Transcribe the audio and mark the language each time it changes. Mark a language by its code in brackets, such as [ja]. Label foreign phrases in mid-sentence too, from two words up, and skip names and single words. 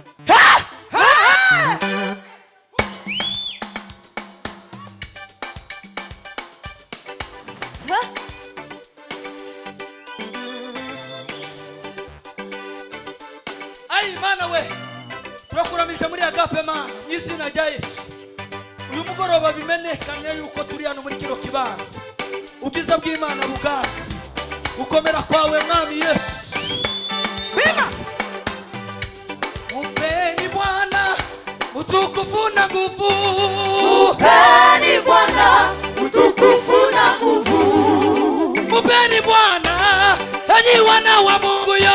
[rw] Ai Mana we turakuramisha muri Agape Mana n'izina rya Yesu. [rn] Uyu mugoroba bimenekanye yuko turi hano muri kino kibanza. [rw] Ubwiza bw'Imana buganza. Ukomera kwawe mwami Yesu. [sw] Bima Mpeni Bwana utukufu na nguvu. Mpeni Bwana utukufu na nguvu. Mpeni Bwana enyi wana wa Mungu yo.